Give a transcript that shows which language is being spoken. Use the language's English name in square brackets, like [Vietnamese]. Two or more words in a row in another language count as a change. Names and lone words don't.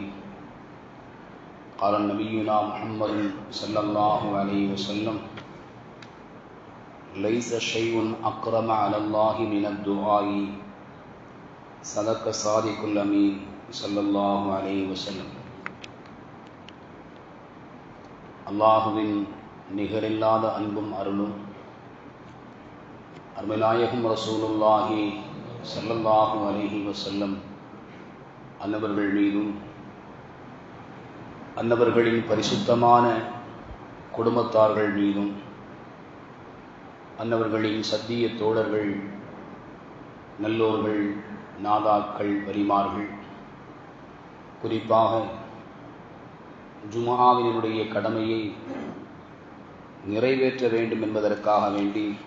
[Arabic] قال نبينا محمد صلى الله عليه وسلم: ليس شيء أكرم على الله من الدعاء صدق صادق الأمين صلى الله عليه وسلم. [Tamil] அல்லாஹுவின் நிகரில்லாத அன்பும் அருளும் அருமைநாயகம் [Arabic] رسول الله صلى الله عليه وسلم [Tamil] அன்னவர்கள் மீதும் அன்னவர்களின் பரிசுத்தமான குடும்பத்தார்கள் மீதும் அன்னவர்களின் சத்திய தோழர்கள், நல்லோர்கள், நாதாக்கள், வலிமார்கள், குறிப்பாக ஜும்ஆவினுடைய கடமையை நிறைவேற்ற வேண்டும் என்பதற்காக வேண்டி